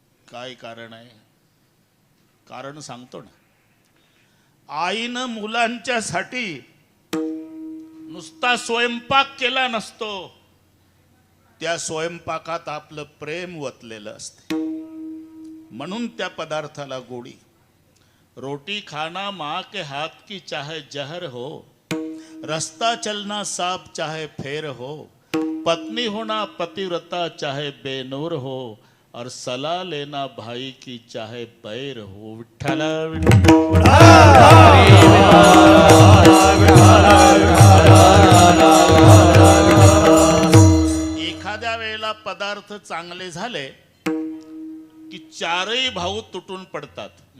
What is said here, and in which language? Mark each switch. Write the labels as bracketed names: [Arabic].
[Marathi] काय कारण आहे? कारण सांगतो ना. आईनं मुलांच्यासाठी नुसता स्वयंपाक केला नसतो, त्या स्वयंपाकात आपलं प्रेम वतलेलं असते. म्हणून त्या पदार्थाला गोडी. [Hindi] रोटी खाना माँ के हाथ की चाहे जहर हो, रास्ता चलना साफ चाहे फेर हो, पत्नी होना पतिव्रता चाहे बेनूर हो, और सलाह लेना भाई की चाहे बैर हो. [Marathi] विठ्ठल एखाद्या वेळेला पदार्थ चांगले झाले की चारही भाऊ तुटून पडतात.